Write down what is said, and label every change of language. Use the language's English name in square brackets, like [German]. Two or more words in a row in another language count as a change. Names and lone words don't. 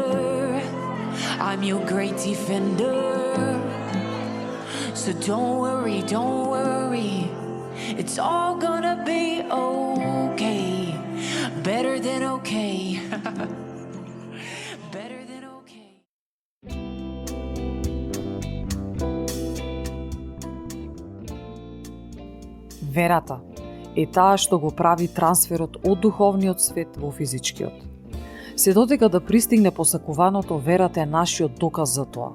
[English] I'm your great defender. So don't worry, don't worry. It's all gonna be okay. Better than okay. Better than okay. [Macedonian] Верата е таа што го прави трансферот од духовниот свет во физичкиот. Се додека да пристигне посакуваното, верата е нашиот доказ за тоа.